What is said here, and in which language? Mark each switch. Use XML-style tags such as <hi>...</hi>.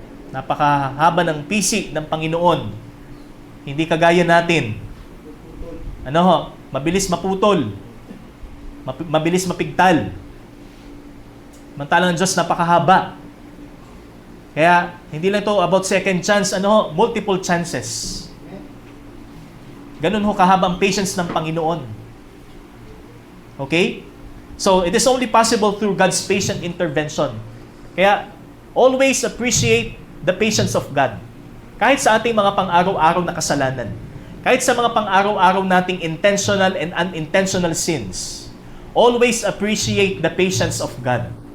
<tl>Napakahaba ng pisi ng Panginoon. Hindi kagaya natin. Ano ho? Mabilis maputol. Mabilis mapigtal. Mantalang Diyos napakahaba. Kaya, hindi lang ito about second chance, multiple chances. Ganun ho kahaba ang patience ng Panginoon. Okay?</tl> <en>So, it is only possible through God's patient intervention. Kaya, always appreciate the patience of God.</en> <tl>Kahit sa ating mga pang-araw-araw na kasalanan. Kahit sa mga pang-araw-araw nating</tl> <en>intentional and unintentional sins. Always appreciate the patience of God.</en>